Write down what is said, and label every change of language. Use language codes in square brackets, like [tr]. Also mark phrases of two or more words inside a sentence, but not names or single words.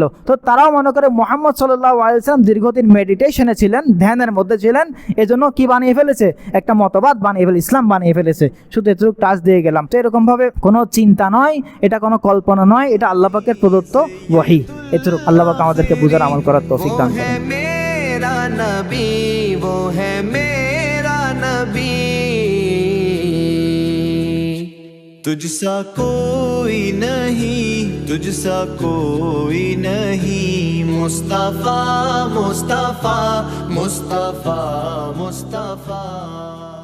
[bn] তো তারাও মনে করে মুহাম্মদ [ar] صلى الله عليه وسلم [bn] দীর্ঘদিন মেডিটেশনে ছিলেন, ধ্যানের মধ্যে ছিলেন, এজন্য কি বানিয়ে ফেলেছে, একটা মতবাদ বানিয়ে ফেলে, ইসলাম বানিয়ে ফেলেছে। শুধু এতটুকু টাচ দিয়ে গেলাম। তো এরকম ভাবে কোনো চিন্তা নয়, এটা কোনো কল্পনা নয়, এটা আল্লাহ পাকের প্রদত্ত ওহী। এতটুকু আল্লাহ পাক আমাদেরকে বুঝার আমল করার তৌফিক দান করেন। [ur] میرا نبی وہ ہے میرا نبی، تجھ سا کوئی نہیں، مصطفیٰ مصطفیٰ مصطفیٰ مصطفیٰ.